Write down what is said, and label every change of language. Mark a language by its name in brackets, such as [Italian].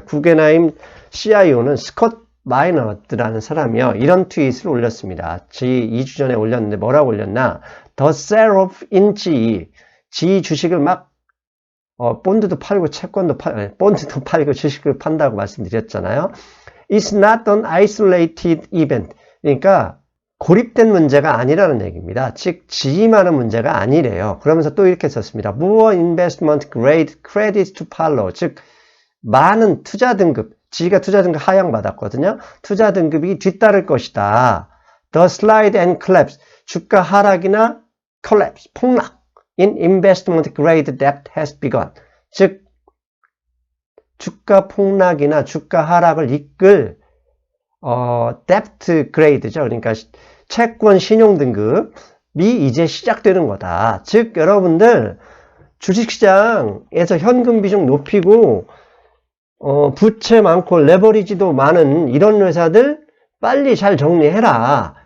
[Korean] 구겐하임 CIO는 스콧 마이너트라는 사람이요. 이런 트윗을 올렸습니다. 2주 전에 올렸는데 뭐라고 올렸나? [English] The sell-off in GE. [Korean] GE 주식을 막 본드도 팔고 채권도 본드도 팔고 주식을 판다고 말씀드렸잖아요. [English] It's not an isolated event. [Korean] 그러니까 고립된 문제가 아니라는 얘기입니다. 즉 GE만한 문제가 아니래요. 그러면서 또 이렇게 썼습니다. [English] More investment grade credits to follow. [Korean] 즉 많은 투자 등급, GE가 투자 등급 하향받았거든요. 투자 등급이 뒤따를 것이다. [English] The slide and collapse. [Korean] 주가 하락이나 collapse, 폭락. [English] In investment grade debt has begun. [Korean] 즉 주가 폭락이나 주가 하락을 이끌 debt grade죠. 그러니까 채권 신용 등급이 이제 시작되는 거다. 즉 여러분들 주식시장에서 현금 비중 높이고 부채 많고 레버리지도 많은 이런 회사들 빨리 잘 정리해라.